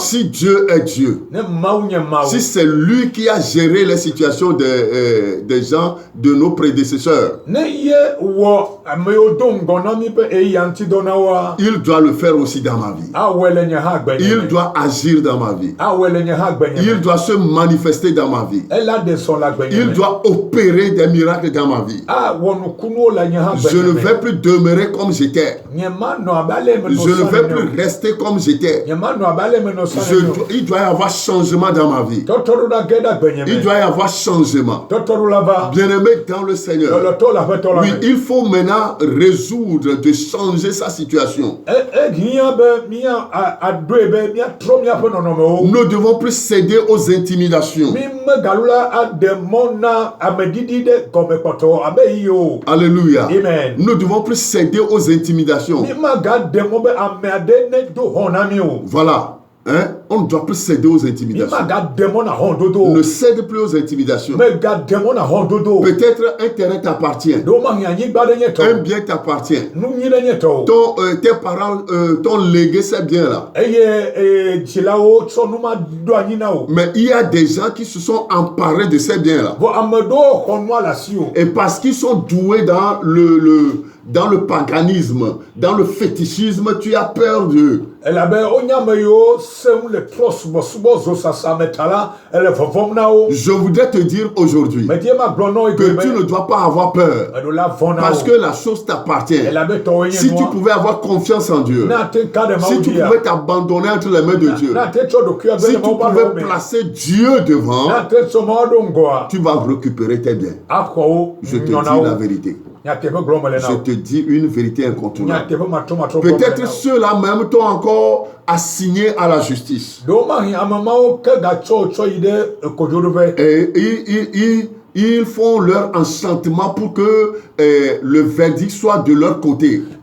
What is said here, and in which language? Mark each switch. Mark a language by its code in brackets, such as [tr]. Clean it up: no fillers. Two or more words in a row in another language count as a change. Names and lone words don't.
[fr] Si Dieu est Dieu, [ee] Ne Mawu nye Mawu. [fr] si c'est lui qui a géré les situations des gens, de nos prédécesseurs, [ee] Ne ye wɔ ame yiwo do ŋgɔ na mi ƒe eya ŋuti dɔ na woa. [fr] il doit le faire aussi dans ma vie. [ee] Awɔe le nye hã gbenye [fr] Il [ee] me. [fr] doit agir dans ma vie. [ee] Awɔe le nye hã gbenye [fr] Il [ee] me. [fr] doit se manifester dans ma vie. [ee] Ela de sɔ la gbenye [fr] Il [ee] me. [fr] doit opérer des miracles dans ma vie. [ee] Awɔ nukunuwo le nye hã [fr] Je [ee] gbenye [fr] ne [ee] me. [fr] vais plus demeurer comme j'étais. [ee] Nye ma nɔ abe ale me nɔ [fr] Je ne vais [ee] sɔ nene [fr] plus rester comme j'étais. [ee] o. Nye ma nɔ abe ale me nɔ sɔ nene o. [fr] Il doit y avoir changement dans ma vie. [ee] Tɔtɔɖo la ge ɖe gbenye [fr] Il [ee] me. [fr] doit y avoir changement. [ee] Tɔtɔɖo la va. [fr] Bien-aimé dans le Seigneur. [ee] Lɔlɔtɔ le aƒetɔ la [fr] Oui, [ee] me. [fr] il faut maintenant résoudre de changer sa situation. [ee] Ehiã be mía aɖoe be míatrɔ míaƒe nɔnɔmewo. [fr] Nous ne devons plus céder aux intimidations. [ee] Mi megalo la aɖe mɔ na ameɖiɖi ɖe gɔmekpɔtɔ abe yi o. [fr] Alléluia. Amen. Nous ne devons plus céder aux intimidations. [ee] Mi magaɖe mɔ be ame aɖe ne do hɔn na mi o. [fr] Voilà. Hein? On ne doit plus céder aux [ee] Mi [fr] intimidations. [ee] magaɖe mɔ na hɔndodo. [fr] Ne cède plus aux intimidations. [ee] Megaɖe mɔ na hɔndodo. [fr] Peut-être un terrain t'appartient. [ee] Ɖewo ma hi anyigba ɖe nye [fr] Un [ee] tɔ. [fr] bien t'appartient. [ee] Nu nyi ɖe nye tɔ o. [fr] Tes parents t'ont légué ces biens-là. [ee] Eye dzilawo tsɔ nu ma ɖo anyi na o. [fr] Mais il y a des gens qui se sont emparés de ces biens-là. [ee] Vɔ ame ɖewo xɔ nua le asi o. [fr] Et parce qu'ils sont doués dans dans le paganisme, dans le fétichisme, tu as peur d'eux. [ee] Elabe wonye ame yiwo seŋu le trɔ subɔsubɔ zosasa me ta la ele vɔvɔm na wo. [fr] Je voudrais te dire aujourd'hui [ee] Medie ma gblɔ na wo [fr] que [ee] egbe [fr] tu ne [ee] be [fr] dois pas avoir peur. [ee] eɖo la vɔ na [fr] Parce [ee] wo. [fr] que la chose t'appartient. [ee] Elabe tɔwoe nye [fr] Si tu [ee] nua. [fr] pouvais avoir confiance en Dieu, [ee] Ne ate ka ɖe [fr] si [ee] Mawu [fr] tu [ee] dzia. [fr] pouvais t'abandonner entre les mains de Dieu, [ee] Ne ate tsɔ ɖokui be [fr] si [ee] le [fr] tu [ee] Mawu ƒe [fr] pouvais [ee] alɔwo me. [fr] placer Dieu devant, [ee] Ne ate tsɔ Mawu ɖo ŋgɔa. [fr] tu vas récupérer tes biens. [ee] Axɔ wo [fr] Je te dis [ee] nyɔ na [fr] la [ee] wo. [fr] vérité. Je te dis une vérité incontournable. Peut-être ceux-là même t'ont encore assigné à la justice. Et ils font leur enchantement pour que le verdict soit de leur côté.